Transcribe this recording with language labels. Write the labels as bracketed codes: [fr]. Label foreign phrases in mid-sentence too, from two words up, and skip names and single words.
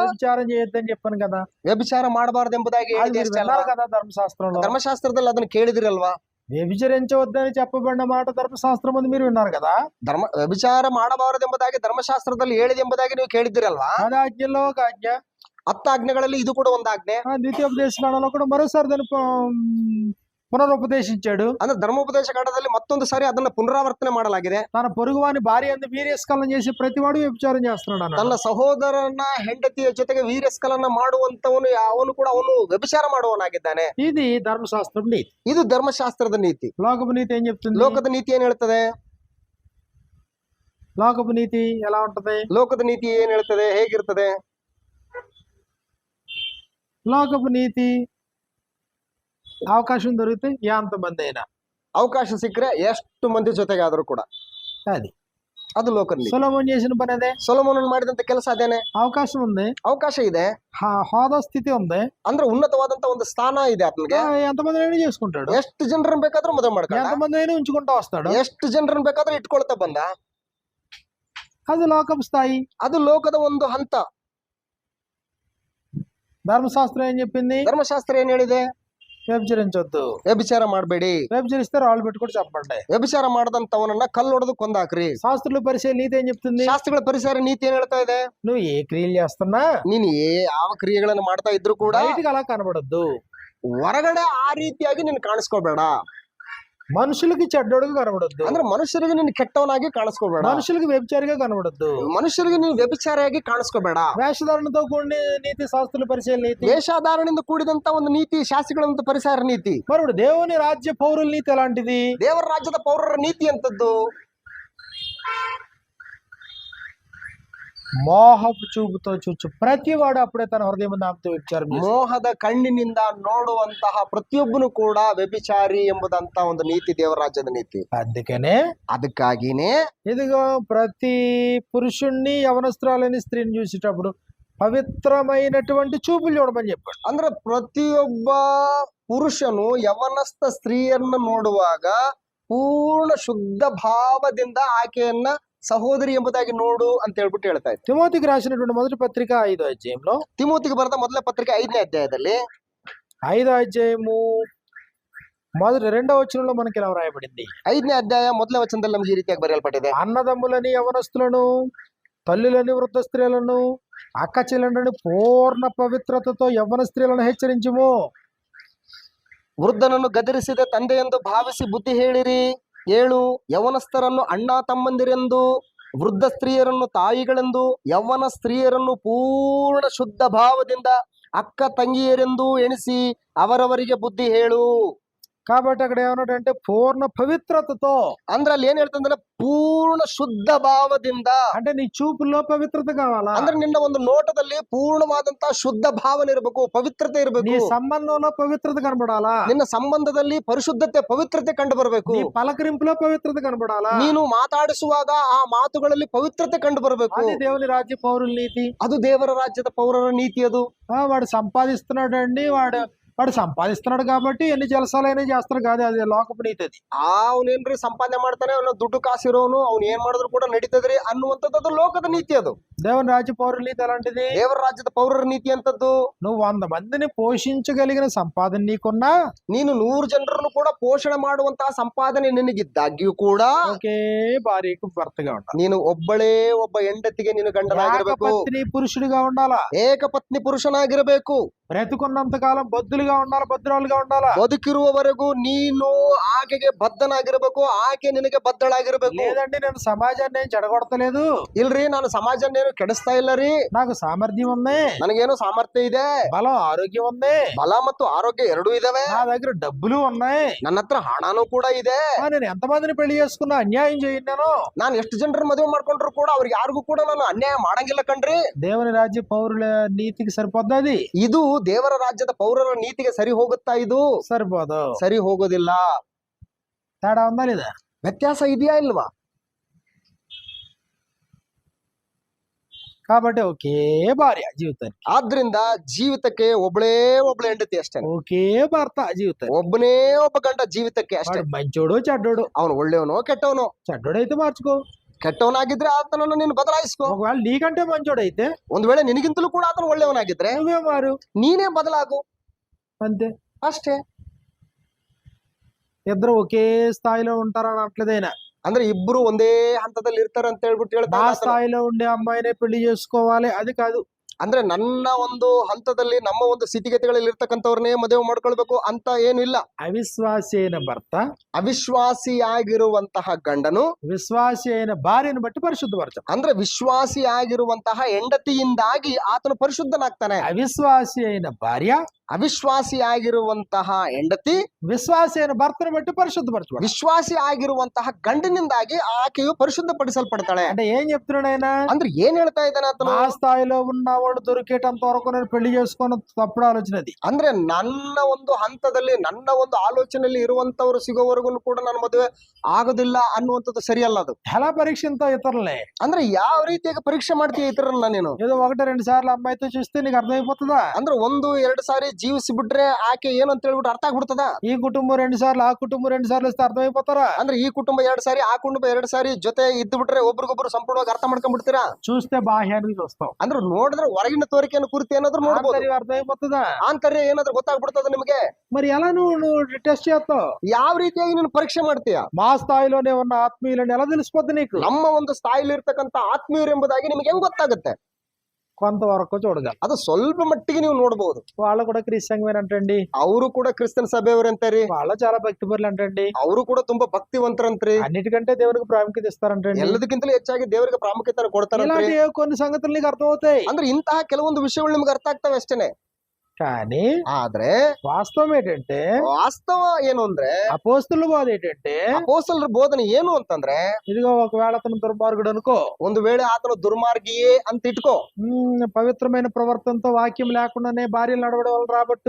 [te] వ్యభిచారం చేయొద్దని చెప్పాను కదా. [kn] ವ್ಯಭಿಚಾರ ಮಾಡಬಾರದು ಎಂಬುದಾಗಿ [te] అది [kn] ಹೇಳಿದೆ [te] మీరు [kn] ಅಷ್ಟೇ ಅಲ್ವಾ? [te] విన్నారు కదా ధర్మశాస్త్రంలో. [kn] ಧರ್ಮಶಾಸ್ತ್ರದಲ್ಲಿ ಅದನ್ನ ಕೇಳಿದಿರಲ್ವಾ? [te] వ్యభిచరించవద్దని చెప్పబడిన మాట ధర్మశాస్త్రం ముందు మీరు విన్నారు కదా. [kn] ವ್ಯಭಿಚಾರ ಮಾಡಬಾರದು ಎಂಬುದಾಗಿ ಧರ್ಮಶಾಸ್ತ್ರದಲ್ಲಿ ಹೇಳಿದೆ ಎಂಬುದಾಗಿ ನೀವು ಕೇಳಿದಿರಲ್ವಾ? [te] 10 ఆజ్ఞల్లో ఒక ఆజ్ఞ, [kn] 10 ಆಜ್ಞೆಗಳಲ್ಲಿ ಇದು ಕೂಡ ಒಂದು ಆಜ್ಞೆ. [te] ద్వితీయోపదేశ కాండంలో కూడా మరోసారి దాన్ని పునరుపదేశించాడు. [kn] ಅಂದ್ರೆ ಧರ್ಮೋಪದೇಶ ಕಾಂಡದಲ್ಲಿ ಮತ್ತೊಂದು ಸಾರಿ ಅದನ್ನ ಪುನರಾವರ್ತನೆ ಮಾಡಲಾಗಿದೆ. [te] తన పొరుగువాని భార్య అందు వీర్యస్ఖలనం చేసి ప్రతివాడు వ్యభిచారం చేస్తున్నాడు అన్నాడు. [kn] ತನ್ನ ಸಹೋದರನ ಹೆಂಡತಿಯ ಜೊತೆಗೆ ವೀರ್ಯಸ್ಖಲನ ಮಾಡುವಂತವನು ಅವನು ಕೂಡ ಅವನು ವ್ಯಭಿಚಾರ ಮಾಡುವವನಾಗಿದ್ದಾನೆ. [te] ఇది ధర్మశాస్త్రం నీతి. [kn] ಇದು ಧರ್ಮಶಾಸ್ತ್ರದ ನೀತಿ. [te] లోకపు నీతి ఏం చెప్తుంది? [kn] ಲೋಕದ ನೀತಿ ಏನ್ ಹೇಳ್ತದೆ? [te] లోకపు నీతి ఎలా ఉంటది? [kn] ಲೋಕದ ನೀತಿ ಏನ್ ಹೇಳ್ತದೆ? ಹೇಗಿರ್ತದೆ? [te] లోకపు నీతి అవకాశం దొరికితే ఎంతమంది అయినా, [kn] ಅವಕಾಶ ಸಿಕ್ಕರೆ ಎಷ್ಟು ಮಂದಿ ಜೊತೆಗಾದರೂ ಕೂಡ ಅದು ಲೋಕ ನೀತಿ. [te] సొలొమోన్ చేసిన పని అదే. [kn] ಸೊಲೊಮೋನನು ಮಾಡಿದಂತ ಕೆಲಸ ಅದೇನೆ. [te] అవకాశం ఉంది, [kn] ಅವಕಾಶ ಇದೆ, [te] హోదా స్థితి ఉంది, [kn] ಅಂದ್ರೆ ಉನ್ನತವಾದಂತ ಒಂದು ಸ್ಥಾನ ಇದೆ ಆತನಿಗೆ. [te] ఎంతమంది అయినా చేసుకుంటాడు. [kn] ಎಷ್ಟು ಜನರನ್ನ ಬೇಕಾದ್ರೂ ಮದುವೆ ಮಾಡ್ಕೊಂಡ, [te] ఎంతమంది అయినా ఉంచుకుంటా వస్తాడు, [kn] ಎಷ್ಟು ಜನರನ್ನ ಬೇಕಾದ್ರೂ ಇಟ್ಕೊಳ್ತಾ ಬಂದ. [te] అది లోకపు స్థాయి, [kn] ಅದು ಲೋಕದ ಒಂದು ಹಂತ. [te] ధర్మశాస్త్రం ఏం చెప్పింది? [kn] ಧರ್ಮಶಾಸ್ತ್ರ ಏನ್ ಹೇಳಿದೆ? [te] వ్యభిచరించొద్దు, [kn] ವ್ಯಭಿಚಾರ ಮಾಡಬೇಡಿ, [te] వ్యభిచరిస్తే రాళ్ళు పెట్టుకొని చెప్పండి, [kn] ವ್ಯಭಿಚಾರ ಮಾಡದಂತವನನ್ನ ಕಲ್ಲೊಡೆದು ಕೊಂದಾಕ್ರಿ. [te] శాస్త్రుల పరిచయ నీతి ఏం చెప్తుంది? [kn] ಶಾಸ್ತ್ರಗಳ ಪರಿಸರ ನೀತಿ ಏನ್ ಹೇಳ್ತಾ ಇದೆ? [te] నువ్వు ఏ క్రియలు చేస్తున్నా [kn] ನೀನು ಯಾವ ಕ್ರಿಯೆಗಳನ್ನು ಮಾಡ್ತಾ ಇದ್ರು ಕೂಡ [te] బయటికి అలా కనబడద్దు, [kn] ಹೊರಗಡೆ ಆ ರೀತಿಯಾಗಿ ನೀನು ಕಾಣಿಸ್ಕೋಬೇಡ. [te] మనుషులకి చెడ్డోడుగా కనబడద్దు, [kn] ಅಂದ್ರೆ ಮನುಷ್ಯರಿಗೆ ನೀನು ಕೆಟ್ಟವನಾಗಿ ಕಾಣಿಸ್ಕೋಬೇಡ, [te] మనుషులకి వ్యభిచారిగా కనబడద్దు, [kn] ಮನುಷ್ಯರಿಗೆ ನೀನು ವ್ಯಭಿಚಾರಿಯಾಗಿ ಕಾಣಿಸ್ಕೋಬೇಡ. [te] వేషధారణతో కూడిన నీతి శాస్త్రుల పరిచయ నీతి, [kn] ವೇಷಧಾರಣೆಯಿಂದ ಕೂಡಿದಂತ ಒಂದು ನೀತಿ ಶಾಸ್ತ್ರಗಳಂತ ಪರಿಸರ ನೀತಿ. [te] మరి దేవుని రాజ్య పౌరుల నీతి ఎలాంటిది? [kn] ದೇವರ ರಾಜ್ಯದ ಪೌರರ ನೀತಿ ಅಂತದ್ದು [te] మోహపు చూపుతో చూచు ప్రతివాడు అప్పుడే తన హృదయం నామతో వ్యభిచారం చేస్తాడు. [kn] ಮೋಹದ ಕಣ್ಣಿನಿಂದ ನೋಡುವಂತಹ ಪ್ರತಿಯೊಬ್ಬನು ಕೂಡ ವ್ಯಭಿಚಾರಿ ಎಂಬುದಂತ ಒಂದು ನೀತಿ ದೇವರ ರಾಜ್ಯದ ನೀತಿ. [te] అందుకనే [kn] ಅದಕ್ಕಾಗಿನೇ [te] ఇదిగో ప్రతి పురుషుణ్ణి యవనస్త్రాలని స్త్రీని చూసేటప్పుడు పవిత్రమైనటువంటి చూపులు చూడమని చెప్పాడు. [kn] ಅಂದ್ರೆ ಪ್ರತಿಯೊಬ್ಬ ಪುರುಷನು ಯವನಸ್ಥ ಸ್ತ್ರೀಯನ್ನ ನೋಡುವಾಗ ಪೂರ್ಣ ಶುದ್ಧ ಭಾವದಿಂದ ಆಕೆಯನ್ನ ಸಹೋದರಿ ಎಂಬುದಾಗಿ ನೋಡು ಅಂತ ಹೇಳ್ಬಿಟ್ಟು ಹೇಳ್ತಾ ಇತ್ತು. [te] తిమోతికి రాసినటువంటి మొదటి పత్రిక 5వ అధ్యాయంలో, [kn] ತಿಮೋತಿಗೆ ಬರೆದ ಮೊದಲ ಪತ್ರಿಕೆ 5ನೇ ಅಧ್ಯಾಯದಲ್ಲಿ [te] 5వ అధ్యాయము 2వ వచనంలో మనకి ఇలా రాయబడింది. [kn] 5ನೇ ಅಧ್ಯಾಯ ಮೊದಲ ವಚನದಲ್ಲಿ ನಮ್ಗೆ ಈ ರೀತಿಯಾಗಿ ಬರೆಯಲ್ಪಟ್ಟಿದೆ. [te] అన్నదమ్ములని యవనస్తులను, తల్లులని వృద్ధ స్త్రీలను, అక్క చెల్లెండ్రని పూర్ణ పవిత్రతతో యవ్వన స్త్రీలను హెచ్చరించుము. [kn] ವೃದ್ಧನನ್ನು ಗದರಿಸಿದ ತಂದೆಯೆಂದು ಭಾವಿಸಿ ಬುದ್ಧಿ ಹೇಳು. ಯೌವನಸ್ಥರನ್ನು ಅಣ್ಣ ತಮ್ಮಂದಿರೆಂದು, ವೃದ್ಧ ಸ್ತ್ರೀಯರನ್ನು ತಾಯಿಗಳೆಂದು, ಯೌವನ ಸ್ತ್ರೀಯರನ್ನು ಪೂರ್ಣ ಶುದ್ಧ ಭಾವದಿಂದ ಅಕ್ಕ ತಂಗಿಯರೆಂದು ಎಣಿಸಿ ಅವರವರಿಗೆ ಬುದ್ಧಿ ಹೇಳು. [te] కాబట్టి అక్కడ ఏమన్నాడంటే పూర్ణ పవిత్రతతో, [kn] ಅಂದ್ರೆ ಅಲ್ಲಿ ಏನ್ ಹೇಳ್ತಂದ್ರೆ ಪೂರ್ಣ ಶುದ್ಧ ಭಾವದಿಂದ. [te] అంటే నీ చూపుల్లో పవిత్రత కావాలా? [kn] ಅಂದ್ರೆ ನಿನ್ನ ಒಂದು ನೋಟದಲ್ಲಿ ಪೂರ್ಣವಾದಂತಹ ಶುದ್ಧ ಭಾವನೆ ಇರಬೇಕು, ಪವಿತ್ರತೆ ಇರಬೇಕು. [te] నీ సంబంధంలో పవిత్రత కనబడాలా? [kn] ನಿನ್ನ ಸಂಬಂಧದಲ್ಲಿ ಪರಿಶುದ್ಧತೆ ಪವಿತ್ರತೆ ಕಂಡು ಬರಬೇಕು. [te] నీ పలకరింపులో పవిత్రత కనబడాలా? [kn] ನೀನು ಮಾತಾಡಿಸುವಾಗ ಆ ಮಾತುಗಳಲ್ಲಿ ಪವಿತ್ರತೆ ಕಂಡು ಬರಬೇಕು. [te] అది దేవుని రాజ్య పౌరుల నీతి, [kn] ಅದು ದೇವರ ರಾಜ್ಯದ ಪೌರರ ನೀತಿ. ಅದು [te] వాడు సంపాదిస్తున్నాడండి, వాడు సంపాదిస్తున్నాడు కాబట్టి ఎన్ని జలసాలైనా చేస్తారు కాదు, అది లోకపు నీతి. అది [kn] ಅವನೇನ್ರಿ ಸಂಪಾದನೆ ಮಾಡ್ತಾನೆ, ಅವನ ದುಡ್ಡು ಕಾಸಿರೋನು ಅವ್ನು ಏನ್ ಮಾಡಿದ್ರು ಕೂಡ ನಡೀತದ್ರಿ ಅನ್ನುವಂಥದ್ದು ಅದು ಲೋಕದ ನೀತಿ. ಅದು [te] దేవుని రాజ్య పౌరుల నీతి ఎలాంటిది? [kn] ದೇವರ ರಾಜ್ಯದ ಪೌರರ ನೀತಿ ಅಂತದ್ದು. [te] నువ్వు 100 మందిని పోషించగలిగిన సంపాదన నీకున్నా, [kn] ನೀನು 100 ಜನರನ್ನು ಕೂಡ ಪೋಷಣೆ ಮಾಡುವಂತಹ ಸಂಪಾದನೆ ನಿನಗಿದ್ದಾಗ್ಯೂ ಕೂಡ [te] ఒకే భార్యకు భర్తగా ఉండాలి. [kn] ನೀನು ಒಬ್ಬಳೇ ಒಬ್ಬ ಹೆಂಡತಿಗೆ ನೀನು ಗಂಡನಾಗಿರಬೇಕು. [te] ఏకపత్ని పురుషుడిగా ఉండాలా, [kn] ಏಕಪತ್ನಿ ಪುರುಷನಾಗಿರಬೇಕು. [te] బ్రతుకున్నంత కాలం బొద్దులుగా ఉండాలి, భద్రాలుగా ఉండాలా. [kn] ಬದುಕಿರುವವರೆಗೂ ನೀನು ಆಕೆಗೆ ಬದ್ಧನಾಗಿರಬೇಕು, ಆಕೆ ನಿನಗೆ ಬದ್ಧಳಾಗಿರಬೇಕು. [te] లేదండి నేను సమాజాన్ని ఏం చెడగొడతలేదు, [kn] ಇಲ್ರಿ ನಾನು ಸಮಾಜನ್ನೇನು ಕೆಡಿಸ್ತಾ ಇಲ್ಲ ರೀ, [te] నాకు సామర్థ్యం ఉంది, [kn] ನನಗೇನು ಸಾಮರ್ಥ್ಯ ಇದೆ, [te] బలం ఆరోగ్యం ఉంది, [kn] ಬಲ ಮತ್ತು ಆರೋಗ್ಯ ಎರಡೂ ಇದಾವೆ, [te] నా దగ్గర డబ్బులు ఉన్నాయి, [kn] ನನ್ನ ಹತ್ರ ಹಣನೂ ಕೂಡ ಇದೆ. [te] నేను ఎంతమందిని పెళ్లి చేసుకున్నా అన్యాయం చేయను, [kn] ನಾನು ಎಷ್ಟು ಜನರ ಮದುವೆ ಮಾಡ್ಕೊಂಡ್ರು ಕೂಡ ಅವ್ರಿಗೆ ಯಾರಿಗೂ ಕೂಡ ನಾನು ಅನ್ಯಾಯ ಮಾಡಂಗಿಲ್ಲ ಕಣ್ರಿ. [te] దేవుని రాజ్య పౌరుల నీతికి సరిపోద్ది అది? [kn] ಇದು ದೇವರ ರಾಜ್ಯದ ಪೌರರ ನೀತಿಗೆ ಸರಿ ಹೋಗುತ್ತಾ? ಇದು [te] సరిపోదు, [kn] ಸರಿ ಹೋಗೋದಿಲ್ಲ. [te] తేడా ఉందా లేదా? [kn] ವ್ಯತ್ಯಾಸ ಇದೆಯಾ ಇಲ್ವಾ? [te] కాబట్టి ఒకే భార్య జీవితానికి, [kn] ಆದ್ರಿಂದ ಜೀವಿತಕ್ಕೆ ಒಬ್ಬಳೇ ಹೆಂಡತಿ ಅಷ್ಟೇ, [te] ఒకే భర్త జీవితానికి. [kn] ಒಬ್ಬನೇ ಒಬ್ಬ ಗಂಡ ಜೀವಿತಕ್ಕೆ ಅಷ್ಟೇ. [te] మంచోడు చెడ్డోడు, [kn] ಅವನು ಒಳ್ಳೆಯವನೋ ಕೆಟ್ಟವನೋ, [te] చెడ్డోడైతే మార్చుకో, [kn] ಕೆಟ್ಟವನಾಗಿದ್ರೆ ಆತನನ್ನು ನೀನು ಬದಲಾಯಿಸ್ಕೋ. [te] ఒకవేళ నీకంటే మంచోడైతే [kn] ಒಂದು ವೇಳೆ ನಿನಗಿಂತಲೂ ಕೂಡ ಆತನು ಒಳ್ಳೆಯವನಾಗಿದ್ರೆ [te] నువ్వే మారు [kn] ನೀನೇ ಬದಲಾಗು, [te] అంతే. [kn] ಅಷ್ಟೇ. [te] ఇద్దరు ఒకే స్థాయిలో ఉంటారని అనట్లేదైనా. [kn] ಅಂದ್ರೆ ಇಬ್ರು ಒಂದೇ ಹಂತದಲ್ಲಿ ಇರ್ತಾರೆ ಅಂತ ಹೇಳ್ಬಿಟ್ಟು [te] నా [kn] ಹೇಳ್ತಾರೆ. [te] స్థాయిలో ఉండే అమ్మాయినే పెళ్లి చేసుకోవాలి అది కాదు. [kn] ಅಂದ್ರೆ ನನ್ನ ಒಂದು ಹಂತದಲ್ಲಿ ನಮ್ಮ ಒಂದು ಸ್ಥಿತಿಗತಿಗಳಲ್ಲಿ ಇರ್ತಕ್ಕಂಥವ್ರನ್ನೇ ಮದುವೆ ಮಾಡ್ಕೊಳ್ಬೇಕು ಅಂತ ಏನು ಇಲ್ಲ. [te] అవిశ్వాసి అయిన భర్త [kn] ಅವಿಶ್ವಾಸಿಯಾಗಿರುವಂತಹ ಗಂಡನು [te] విశ్వాసి అయిన భార్యను బట్టి పరిశుద్ధపరచడం. [kn] ಅಂದ್ರೆ ವಿಶ್ವಾಸಿಯಾಗಿರುವಂತಹ ಹೆಂಡತಿಯಿಂದಾಗಿ ಆತನು ಪರಿಶುದ್ಧನಾಗ್ತಾನೆ. [te] అవిశ్వాసి అయిన భార్య [kn] ಅವಿಶ್ವಾಸಿಯಾಗಿರುವಂತಹ ಹೆಂಡತಿ [te] విశ్వాసి అయిన భర్తను బట్టి పరిశుద్ధపరచడం. [kn] ವಿಶ್ವಾಸಿ ಆಗಿರುವಂತಹ ಗಂಡನಿಂದಾಗಿ ಆಕೆಯು ಪರಿಶುದ್ಧಪಡಿಸಲ್ಪಡ್ತಾಳೆ. [te] అంటే ఏం చెప్తున్నాడు ఆయన? [kn] ಅಂದ್ರೆ ಏನ್ ಹೇಳ್ತಾ ಇದ್ದಾನೆ ಆತನು? [te] ఆ స్థాయిలో ఉన్నవాడు దొరికేటంత వరకు నేను పెళ్లి చేసుకున్న తప్పుడు ఆలోచన అది. [kn] ಅಂದ್ರೆ ನನ್ನ ಒಂದು ಹಂತದಲ್ಲಿ ನನ್ನ ಒಂದು ಆಲೋಚನೆಯಲ್ಲಿ ಇರುವಂತವ್ರು ಸಿಗೋವರೆಗೂ ಕೂಡ ನನ್ನ ಮದುವೆ ಆಗೋದಿಲ್ಲ ಅನ್ನುವಂಥದ್ದು ಸರಿಯಲ್ಲ. ಅದು [te] ఎలా పరీక్షంతో ఇతరులే [kn] ಅಂದ್ರೆ ಯಾವ ರೀತಿಯಾಗಿ ಪರೀಕ್ಷೆ ಮಾಡ್ತೀಯ ಇತರನ್ನ ನೀನು? [te] ఏదో ఒకటి రెండు సార్లు అమ్మాయితో చూస్తే నీకు అర్థమైపోతుందా? [kn] ಅಂದ್ರೆ 1-2 ಸಾರಿ ಜೀವಿಸಿ ಬಿಟ್ರೆ ಆಕೆ ಏನು ಅಂತ ಹೇಳ್ಬಿಟ್ಟು ಅರ್ಥ ಆಗ್ಬಿಡ್ತದ? [te] ఈ కుటుంబం 2 సార్లు ఆ కుటుంబం 2 సార్లు వస్తే అర్థమైపోతారా? [kn] ಅಂದ್ರೆ ಈ ಕುಟುಂಬ 2 ಸಾರಿ ಆ ಕುಟುಂಬ 2 ಸಾರಿ ಜೊತೆ ಇದ್ದು ಬಿಟ್ರೆ ಒಬ್ರಿಗೊಬ್ರು ಸಂಪೂರ್ಣವಾಗಿ ಅರ್ಥ ಮಾಡ್ಕೊಂಡ್ಬಿಡ್ತೀರಾ? [te] చూస్తే బాహ్యానికి చూస్తాం, [kn] ಅಂದ್ರೆ ನೋಡಿದ್ರೆ ಹೊರಗಿನ ತೋರಿಕೆಯನ್ನು ಕುರಿತು ಏನಾದ್ರು ನೋಡ್ಬೋದು, [te] ఆంతర్యం అర్థమైపోతుందా? [kn] ಆಂತರ್ಯ ಏನಾದ್ರು ಗೊತ್ತಾಗ್ಬಿಡ್ತದ ನಿಮಗೆ. [te] మరి ఎలా నువ్వు టెస్ట్ చేస్తావు? [kn] ಯಾವ ರೀತಿಯಾಗಿ ನೀನು ಪರೀಕ್ಷೆ ಮಾಡ್ತೀಯ? [te] మా స్థాయిలోనే ఉన్న ఆత్మీయులని ఎలా తెలిసిపోద్ది నీకు? [kn] ನಮ್ಮ ಒಂದು ಸ್ಥಾಯಿಲಿ ಇರ್ತಕ್ಕಂಥ ಆತ್ಮೀಯರು ಎಂಬುದಾಗಿ ನಿಮಗೆ ಹೆಂಗ್ ಗೊತ್ತಾಗುತ್ತೆ? [te] కొంతవరకు చూడగలరు. [kn] ಅದು ಸ್ವಲ್ಪ ಮಟ್ಟಿಗೆ ನೀವು ನೋಡಬಹುದು. [te] వాళ్ళు కూడా క్రిస్టియన్మేనంటండి, [kn] ಅವರು ಕೂಡ ಕ್ರಿಸ್ತನ ಸಭೆಯವರಂತಾರಿ, [te] వాళ్ళు చాలా భక్తిపరులు అంటండి, [kn] ಅವರು ಕೂಡ ತುಂಬಾ ಭಕ್ತಿವಂತರಂತ್ರಿ, [te] అన్నిటికంటే దేవునికి ప్రాముఖ్యత ఇస్తారంటండి, [kn] ಎಲ್ಲದಕ್ಕಿಂತಲೂ ಹೆಚ್ಚಾಗಿ ದೇವರಿಗೆ ಪ್ರಾಮುಖ್ಯತೆ ಕೊಡ್ತಾರಂತ್ರಿ. [te] ఇలాంటి కొన్ని సంగతులు నీకు అర్థమవుతాయి. [kn] ಅಂದ್ರೆ ಇಂತಹ ಕೆಲವೊಂದು ವಿಷಯಗಳು ನಿಮ್ಗೆ ಅರ್ಥ ಆಗ್ತವೆ ಅಷ್ಟೇನೆ. [te] కానీ [kn] ಆದ್ರೆ [te] వాస్తవం ఏంటంటే, [kn] ವಾಸ್ತವ ಏನು ಅಂದ್ರೆ, [te] అపోస్తుల బోధ ఏంటంటే, [kn] ಅಪೊಸ್ತಲರ ಬೋಧನೆ ಏನು ಅಂತಂದ್ರೆ, [te] ఇదిగో ఒకవేళ అతను దుర్మార్గుడు అనుకో, [kn] ಒಂದು ವೇಳೆ ಆತನು ದುರ್ಮಾರ್ಗಿಯೇ ಅಂತ ಇಟ್ಕೋ, [te] పవిత్రమైన ప్రవర్తనతో వాక్యం లేకుండానే భార్యలు నడవడం వల్ల రాబట్టు,